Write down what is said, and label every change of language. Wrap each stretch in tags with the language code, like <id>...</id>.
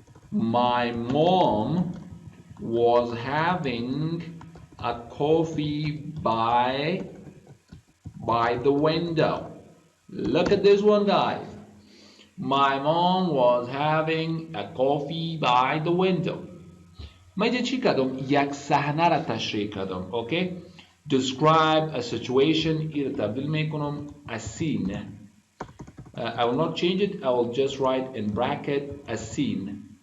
<en>My mom was having a coffee by the window. Look at this one, guys. My mom was having a coffee by the window.</en> <fa>من اینجا چی کردم؟ یک صحنه را تشریح کردم.</fa> <en>Okay? Describe a situation.</en> <fa>این را تبدیل میکنم</fa> <en>a scene. I will not change it. I will just write in bracket a scene.</en>